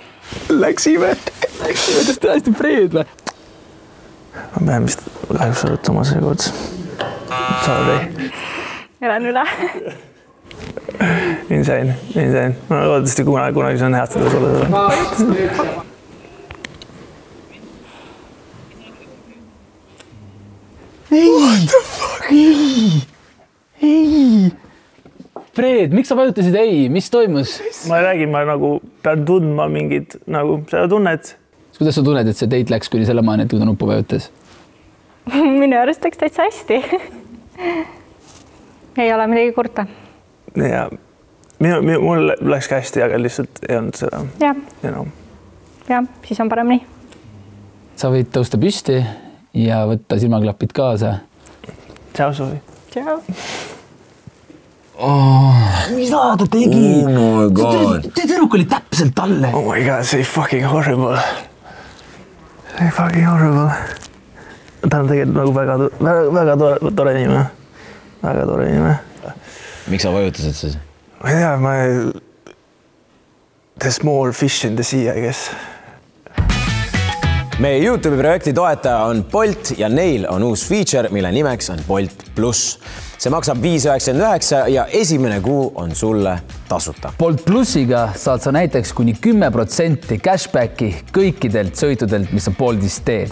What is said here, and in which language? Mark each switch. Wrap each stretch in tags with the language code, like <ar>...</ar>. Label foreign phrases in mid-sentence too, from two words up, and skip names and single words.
<et>Läksime, kas tõesti Fred või? Ma pean vist kahjuks arutama seekord. Sorry. Elan üle. Insane. Ma loodetavasti kunagi see on head seda sulle.</et> <en>What the fuck?</en> <et>Ei. Fred, miks sa vajutasid ei? Mis toimus? Ma räägin, ma nagu pean tundma mingid, nagu seda tunnet. Kuidas sa tunned, et see teit läks kuni selle maani, et kui ta nuppu vajutas? Minu arust läks täitsa hästi. Ei ole midagi kurta. Ja mul läks hästi, aga lihtsalt ei olnud seda. Ja, siis on parem nii. Sa võid tõusta püsti ja võtta silmaklapid kaasa. Tšau, Suvi. Tšau. Mida ta tegi?</et> <en>Oh my god.</en> <et>Tüdruk oli täpselt talle.</et> <en>Oh my god, see fucking horrible. See fucking horrible.</en> <et>Ta on tegelikult nagu väga tore inimene. Väga tore inimene. Miks sa vajutasid siis? Ma ei tea,</et> <en>there's more fish in the sea, I guess.</en> <et>Meie YouTube'i projekti toetaja on Bolt ja neil on uus feature, mille nimeks on Bolt Plus. See maksab $5.99 ja esimene kuu on sulle tasuta. Bolt Plussiga saad sa näiteks kuni 10% cashbacki kõikidelt sõitudelt, mis sa Boltis teed.</et>